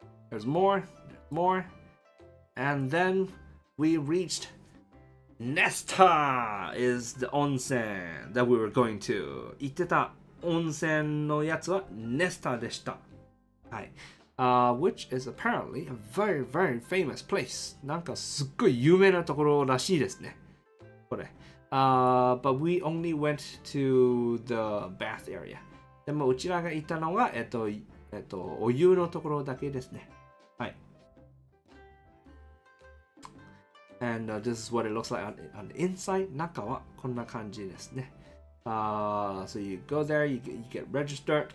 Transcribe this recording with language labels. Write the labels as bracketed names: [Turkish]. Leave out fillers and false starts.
[English] There's more. And then we reached Nesta is the onsen that we were going to. [Japanese] 行ってた温泉のやつは Nesta でした。はい。 [English] which is apparently a very famous place. [Japanese] なんかすっごい有名なところらしいですね。これ。 [English] but we only went to the bath area. [Japanese] でもうちらが行ったのは、お湯のところだけですね。はい。 [English] And this is what it looks like on the inside. [Japanese] 中はこんな感じですね。 [English] so you go there, you get registered.